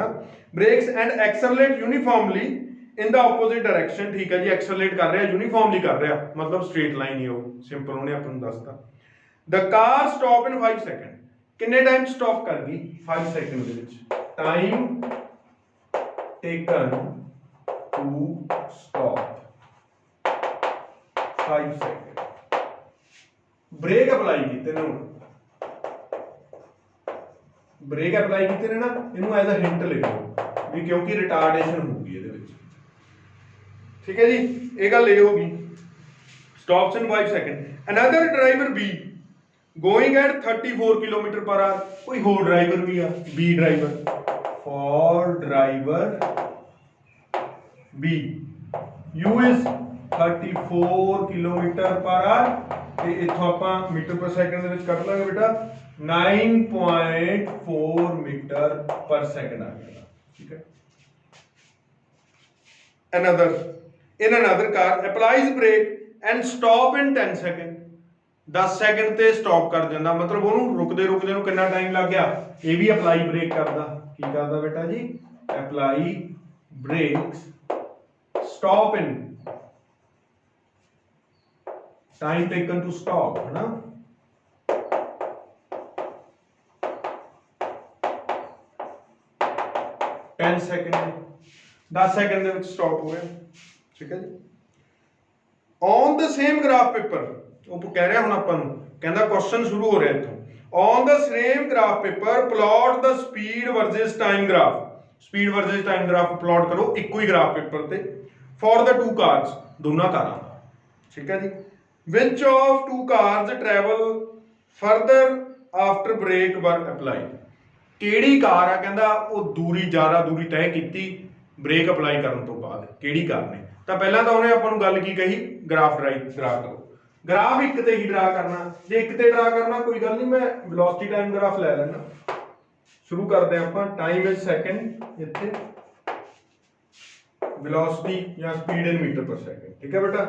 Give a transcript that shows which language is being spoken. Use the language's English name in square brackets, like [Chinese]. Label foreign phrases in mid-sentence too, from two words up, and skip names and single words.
[English] brakes and accelerate uniformly in the opposite direction, [Punjabi] ਠੀਕ ਹੈ ਜੀ। ਐਕਸਲਰੇਟ ਕਰ ਰਿਹਾ, ਯੂਨੀਫਾਰਮਲੀ ਕਰ ਰਿਹਾ, ਮਤਲਬ [English] straight line [Punjabi] ਹੀ ਉਹ, ਸਿੰਪਲ ਉਹਨੇ ਆਪਾਂ ਨੂੰ ਦੱਸਤਾ। [English] the car stop in 5 second, [Punjabi] ਕਿੰਨੇ ਟਾਈਮ ਸਟਾਪ ਕਰ ਗਈ, 5 ਸੈਕਿੰਡ ਦੇ ਵਿੱਚ। [English] time taken to stop 5 second. [Punjabi] ਬ੍ਰੇਕ ਅਪਲਾਈ ਕੀਤੇ ਨੇ, ਬ੍ਰੇਕ ਅਪਲਾਈ ਕੀਤੇ ਨੇ ਨਾ, ਇਨੂੰ [English] as a hint [Punjabi] ਲਿਖੋ ਭੀ ਕਿਉਂਕਿ ਰਿਟਾਰਡੇਸ਼ਨ ਹੋਗੀ ਇਹਦੇ ਵਿੱਚ, ਠੀਕ ਹੈ ਜੀ। ਇਹ ਗੱਲ ਇਹ ਹੋਗੀ, [English] stops in 5 सेकंड। another driver B going at 34 km per hour, [Punjabi] कोई ਹੋਰ ਡਰਾਈਵਰ ਵੀ ਆ, B ਡਰਾਈਵਰ, [English] for driver B u is 34 km per hour, [Punjabi] ਤੇ ਇੱਥੋਂ ਆਪਾਂ [English] meter per second [Punjabi] ਦੇ ਵਿੱਚ ਕੱਢ ਲਾਂਗੇ ਬੇਟਾ 9.4 [English] meter per second [Punjabi] ਆ ਗਿਆ, ਠੀਕ ਹੈ। [English] another car applies brake and stop in 10 second, [Punjabi] 10 ਸੈਕਿੰਡ ਤੇ ਸਟਾਪ ਕਰ ਜਾਂਦਾ, ਮਤਲਬ ਉਹਨੂੰ ਰੁਕਦੇ ਰੁਕਦੇ ਨੂੰ ਕਿੰਨਾ ਟਾਈਮ ਲੱਗ ਗਿਆ। ਇਹ ਵੀ [English] apply brake [Punjabi] ਕਰਦਾ, ਕੀ ਕਰਦਾ ਬੇਟਾ ਜੀ, [English] apply brakes, stop in time taken to stop, [Punjabi] ਹੈ ਨਾ। [English] ten second, 10 second [Punjabi] ਦੇ ਵਿੱਚ ਸਟਾਪ ਹੋ ਗਿਆ, ਠੀਕ ਹੈ ਜੀ। [English] on the same graph paper, [Punjabi] ਉਹ ਕਹਿ ਰਿਹਾ ਹੁਣ ਆਪਾਂ ਨੂੰ, ਕਹਿੰਦਾ ਕੁਐਸਚਨ ਸ਼ੁਰੂ ਹੋ ਰਿਹਾ ਇੱਥੋਂ, [English] On the same graph paper plot the speed versus time graph, speed versus time graph plot [Punjabi] ਕਰੋ ਇੱਕੋ ਹੀ [English] graph paper ਤੇ for the two cars, [Punjabi] ਦੋਨਾਂ ਕਾਰਾਂ ਦਾ, ਠੀਕ ਹੈ ਜੀ। [English] which of two cars travel further after brake were applied, [Punjabi] ਕਿਹੜੀ ਕਾਰ ਆ ਕਹਿੰਦਾ ਉਹ ਜ਼ਿਆਦਾ ਦੂਰੀ ਤੈਅ ਕੀਤੀ ਬ੍ਰੇਕ ਅਪਲਾਈ ਕਰਨ ਤੋਂ ਬਾਅਦ, ਕਿਹੜੀ ਕਾਰ ਨੇ। ਤਾਂ ਪਹਿਲਾਂ ਤਾਂ ਉਹਨੇ ਆਪਾਂ ਨੂੰ ਗੱਲ ਕੀ ਕਹੀ, ਗ੍ਰਾਫ ਡਰਾ ਕਰੋ। ਗ੍ਰਾਫ ਇੱਕ ਤੇ ਹੀ ਡਰਾ ਕਰਨਾ, ਜੇ ਇੱਕ ਤੇ ਡਰਾ ਕਰਨਾ ਕੋਈ ਗੱਲ ਨਹੀਂ, ਮੈਂ [English] velocity time graph [Punjabi] ਲੈ ਲੈਣਾ। ਸ਼ੁਰੂ ਕਰਦੇ ਆਪਾਂ, [English] time is second, [Punjabi] ਇੱਥੇ ਵੈਲੋਸਿਟੀ ਜਾਂ [English] speed in meter per second, [Punjabi] ਠੀਕ ਹੈ ਬੇਟਾ।